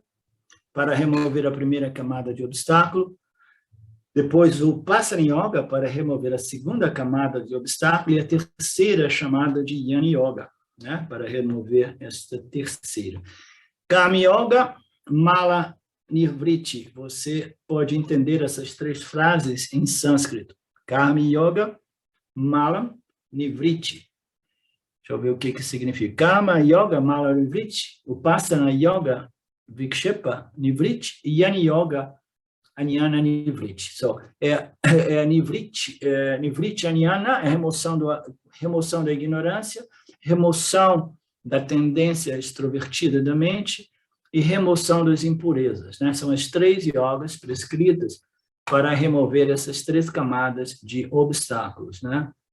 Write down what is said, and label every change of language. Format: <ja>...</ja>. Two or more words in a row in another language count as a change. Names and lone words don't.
<pt>para remover a primeira camada de obstáculo, depois o Upasana Yoga, para remover a segunda camada de obstáculo, e a terceira chamada de Jnana Yoga, né, para remover esta terceira.</pt> <sa>Karma Yoga, Mala Nivritti.</sa> <pt>Você pode entender essas 3 frases em sânscrito.</pt> <sa>Karma Yoga, Mala Nivritti.</sa> <pt>Deixa eu ver o que significa.</pt> <sa>Karma Yoga, Mala Nivritti. Upasana Yoga, Vikshepa Nivritti. E Jnana Yoga, Jnana Nivritti.</sa> <pt>So, Nivritti, Jnana é remoção da ignorância, remoção da tendência extrovertida da mente e remoção das impurezas, né? São as 3 yogas prescritas para remover essas 3 camadas de obstáculos, né?</pt>